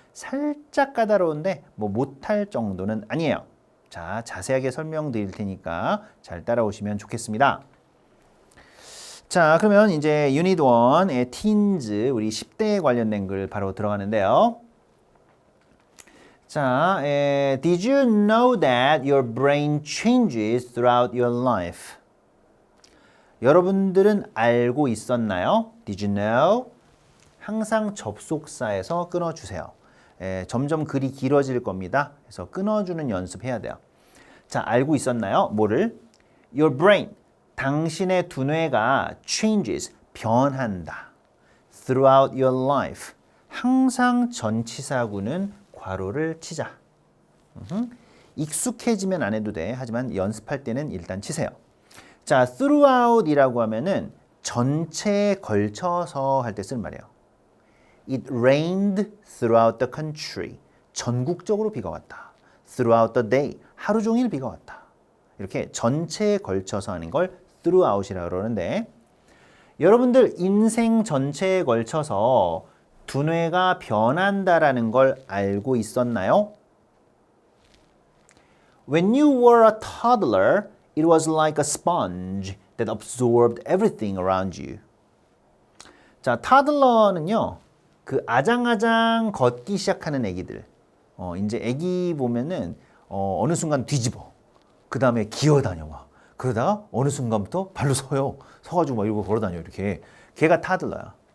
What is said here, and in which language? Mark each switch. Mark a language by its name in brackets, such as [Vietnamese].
[Korean] 살짝 까다로운데 뭐 못할 정도는 아니에요. 자, 자세하게 설명드릴 테니까 잘 따라오시면 좋겠습니다. 자, 그러면 이제 유닛 1의 teens, 우리 10대에 관련된 글 바로 들어가는데요. [English] 자, did you know that your brain changes throughout your life? [Korean] 여러분들은 알고 있었나요? [English] Did you know? [Korean] 항상 접속사에서 끊어주세요. 점점 글이 길어질 겁니다. 그래서 끊어주는 연습해야 돼요. 자, 알고 있었나요? 뭐를? [English] Your brain, [Korean] 당신의 두뇌가 changes, 변한다. [English] Throughout your life, [Korean] 항상 전치사구는 괄호를 치자. 익숙해지면 안 해도 돼. 하지만 연습할 때는 일단 치세요. 자, throughout이라고 하면은 전체에 걸쳐서 할 때 쓰는 말이에요. [English] It rained throughout the country. [Korean] 전국적으로 비가 왔다. [English] Throughout the day. [Korean] 하루 종일 비가 왔다. 이렇게 전체에 걸쳐서 하는 걸 throughout이라고 그러는데 여러분들 인생 전체에 걸쳐서 두뇌가 변한다라는 걸 알고 있었나요? [English] When you were a toddler, it was like a sponge that absorbed everything around you. [Korean] 자, 타들러는요, 그 아장아장 걷기 시작하는 애기들. 이제 애기 보면은 어느 순간 뒤집어. 그 다음에 기어다녀 막. 그러다가 어느 순간부터 발로 서요. 서가지고 막 이러고 걸어다녀 이렇게. 걔가 타들러야.